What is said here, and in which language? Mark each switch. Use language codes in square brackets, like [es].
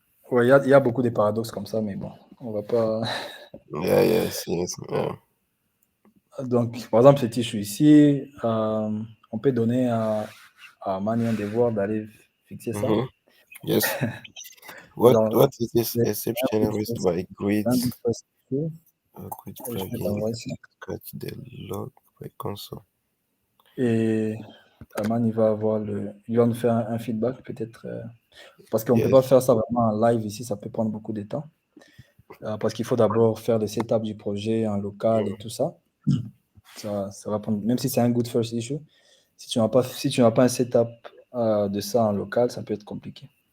[fr] Ouais, il y a beaucoup de paradoxes comme ça, mais bon, on va pas... [en] Yes. [fr] Donc, par exemple, cet issue ici, on peut donner à Manu un devoir d'aller fixer ça. [en] Yes. What is this exception raised by grids? Grid plugin, scratch the log by console. [fr] Et Aman, il va nous faire un feedback peut-être, parce qu'on ne peut pas faire ça vraiment en live ici, ça peut prendre beaucoup de temps, parce qu'il faut d'abord faire le setup du projet en local et tout ça. Ça va prendre, même si c'est un good first issue, si tu n'as pas un setup de ça en local, ça peut être compliqué.